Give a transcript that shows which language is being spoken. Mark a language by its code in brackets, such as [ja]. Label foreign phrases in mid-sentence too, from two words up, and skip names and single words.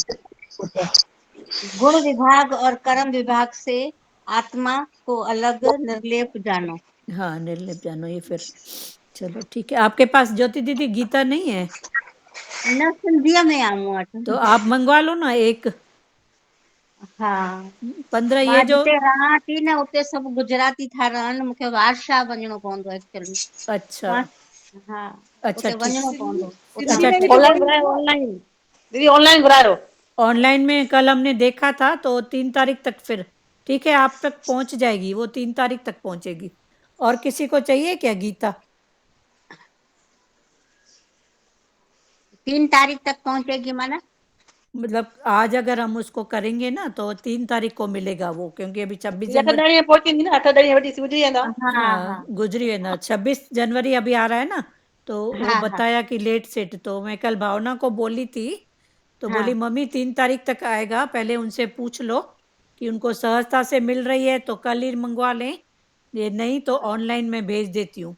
[hi] गुण विभाग और कर्म विभाग से आत्मा को अलग निर्लेप जानो। हाँ, निर्लिप जानो, ये फिर चलो ठीक है। आपके पास ज्योति दीदी गीता नहीं है [sd] न सिंधिया में आऊं [hi] तो आप मंगवा लो ना एक। हाँ 15 मां ये जो [sd] जिते रहां थी न उते सभु गुजराती था रहनि, मूंखे वारशाह वञिणो पवंदो एक्चुअली। [hi] अच्छा हाँ अच्छा उते ठीक, [sd] वञिणो पवंदो। [hi] सिंधी अच्छा में भी ठीक। तो ऑनलाइन गुण [sd] घुराए, ऑनलाइन दीदी ऑनलाइन घुराए रहो। [hi] ऑनलाइन में कल हमने देखा था तो 3 तारीख तक, फिर ठीक है आप तक पहुंच जाएगी, वो 3 तारीख तक पहुंचेगी। और किसी को चाहिए क्या गीता? 3 तारीख तक पहुंचेगी माना? मतलब आज अगर हम उसको करेंगे ना तो 3 तारीख को मिलेगा वो, क्योंकि अभी 26 ये 8 जनवरी में पहुंचेंगी ना, [sd] 8 में वठी सूझी वेंदा। [hi] हाँ हाँ गुजरी है ना, 26 जनवरी अभी आ रहा है ना, तो वो हाँ बताया कि लेट सेट। तो मैं कल भावना को बोली थी तो बोली हाँ मम्मी 3 तारीख तक आएगा, पहले उनसे पूछ लो कि उनको सहजता से मिल रही है तो कल ही मंगवा लें, ये नहीं तो ऑनलाइन में भेज देती हूँ।